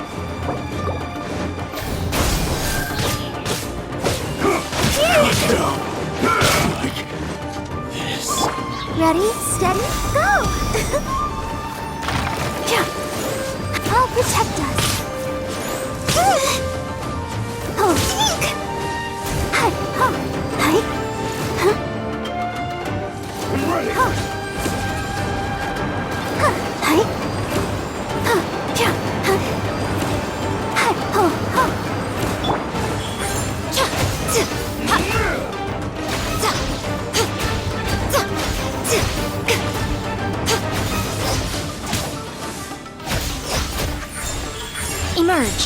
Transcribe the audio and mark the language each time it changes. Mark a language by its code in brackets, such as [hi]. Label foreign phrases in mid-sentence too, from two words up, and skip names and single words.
[en] Ready, steady, go! I'll protect us. Oh, peek! Hi, ha, hi, huh? Ready. Ha, hi, ha, ja, ha, hi, ho, ha. Ja, z, ha, za, za, z, g, ha. Emerge.